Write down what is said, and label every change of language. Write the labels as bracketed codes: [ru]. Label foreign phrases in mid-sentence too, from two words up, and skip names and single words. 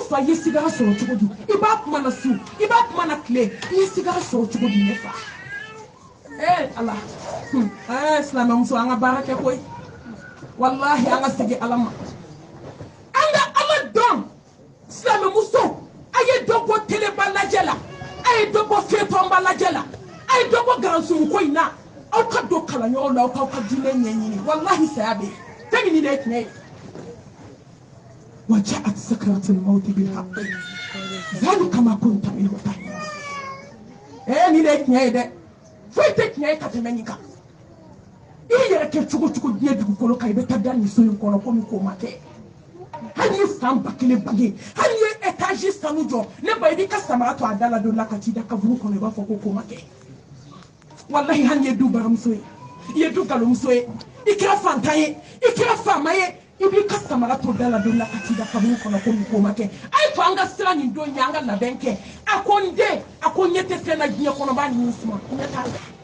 [bm] fa ye sigara sɔrɔ cogo di i b'a kuma na su i b'a kuma na tile i ye sigara sɔrɔ cogo di ne fa ala silamɛmuso an ka baara kɛ koyi wallahi an ka segin ala ma an ka ala dɔn silamɛmuso a ye dɔ bɔ teleba lajɛ la a ye dɔ bɔ fɛtɔnba lajɛ la a ye dɔ bɔ garansunko in na aw ka don kalanyɔrɔw la aw k'aw ka diinɛ ɲɛɲini wallahi saya bɛ yen fɛn min de ye tiɲɛ ye [ar] وجاءت سكرة الموت بالحق ذلك ما كنت منه تحيز [bm] ni de tiɲɛ ye dɛ foyi tɛ tiɲɛ ye ka tɛmɛ nin kan i yɛrɛ kɛ cogo cogo diɲɛ dugukolo kan i bɛ taa da nin so in kɔnɔ komi k'o ma kɛ hali ye san ba kelen bage hali ye étage sanu jɔ ne ba i b'i ka samara to a da la don la ka t'i da kaburu kɔnɔ i b'a fɔ ko k'o ma kɛ wallahi hali ye du baramuso ye i ye du galomuso ye i kɛra fantan ye i kɛra faama ye i b'i ka samara to da la don la ka t'i da kaburu kɔnɔ komi k'o ma kɛ a ye to an ka sira nin don ye an ka labɛn kɛ a ko n den a ko ɲɛ tɛ fɛn na diɲɛ kɔnɔ b'a ɲini suma ɲɛ t'a la